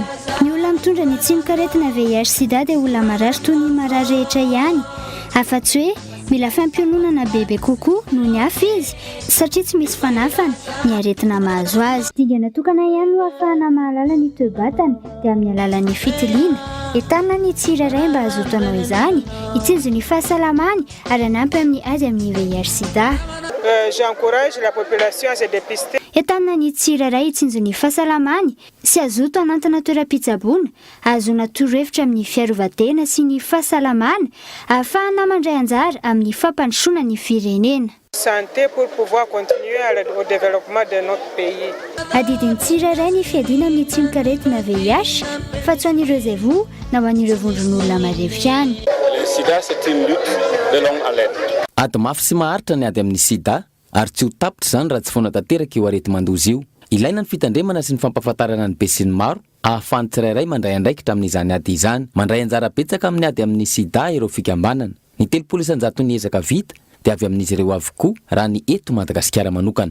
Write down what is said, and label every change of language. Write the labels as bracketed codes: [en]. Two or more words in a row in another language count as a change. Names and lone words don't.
[mg] Ny olona mitondra ny tsimikaretina VIH sida dia olona marary toy ny marary rehetra ihany, afa-tsy hoe mila fampiononana bebe kokoa noho ny hafa izy satria tsy misy fanafana ny aretina mahazo azy. Dingana tokana ihany no ahafahana mahalala ny toe-batana dia amin'ny alalan'ny fitiliana, entanina ny tsirairay mba hazotanao izany, hitsinjo ny fahasalamany ary hanampy amin'ny ady amin'ny VIH sida. [fr] J'encourage la population à se dépister. [mg] Entanina ny tsirairay hitsinjo ny fahasalamany sy azoto anantana toeram-pitsaboana, ahazoana torohevitra amin'ny fiarovan-tena sy ny fahasalamana, ahafahana mandray anjara amin'ny fampandrosoana ny firenena. [fr] Santé pour pouvoir continuer au développement de notre pays. [mg] Adidiny tsirairay ny fiadiana amin'ny tsimikaretina VIH, fa tsy ho an'ireo izay voa na ho an'ireo vondron'olona marefitra ihany. [fr] Le sida c'est une lutte de longue haleine. [mg] Ady mafy sy maharitra ny ady amin'ny sida ary tsy ho tapitra izany raha tsy foana tanteraka io arety mandozy io. Ilaina ny fitandremana sy ny fampahafantarana ny be sy ny maro ahafahany tsirairay mandray andraikitra amin'izany ady izany. Mandray anjara betsaka amin'ny ady amin'ny sida ireo fikambanana. Ny 300 ny ezaka vita dia avy amin'izy ireo avokoa raha ny eto Madagasikara manokana.